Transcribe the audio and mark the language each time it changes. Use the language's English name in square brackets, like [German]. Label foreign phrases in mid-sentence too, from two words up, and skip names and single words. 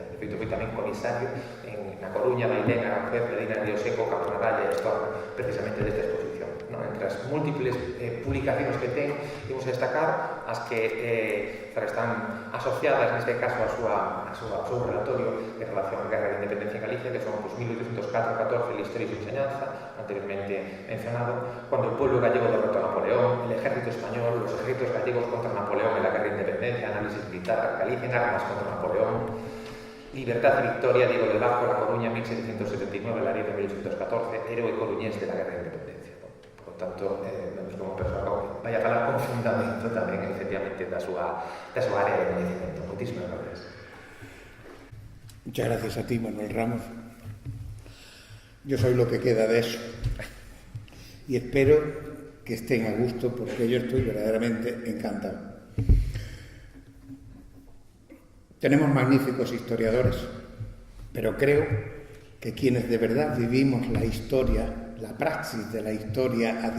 [Galician] De feito, foi tamén comisario na Coruña, Bailén, Aranjuez, Medina, Río Seco, Caponaralla e Estorna, precisamente desta exposición. Entre as múltiples publicacións que ten, imos a destacar as que están asociadas, neste caso, ao seu relatorio en relación á Guerra de Independencia en Galicia, que son 1804-14, [Spanish] la historia y su enseñanza, anteriormente mencionado, cuando el pueblo gallego derrotó a Napoleón, el ejército español, los ejércitos gallegos contra Napoleón en la Guerra de Independencia, análisis militar, Galicia en armas contra Napoleón, Libertad y Victoria, Diego del Barco, La Coruña, 1779, Laredo, 1814, héroe coruñés de la Guerra de Independencia. [Galician] Por tanto, vemos como persoa que vai a falar con fundamento tamén, efectivamente, da súa área de conocimiento. Moitísimas gracias. [Spanish] Muchas gracias a ti, Manuel Ramos. Yo soy lo que queda de eso. Y espero que estén a gusto, porque yo estoy verdaderamente encantado. Tenemos magníficos historiadores, pero creo que quienes de verdad vivimos la historia, la praxis de la historia a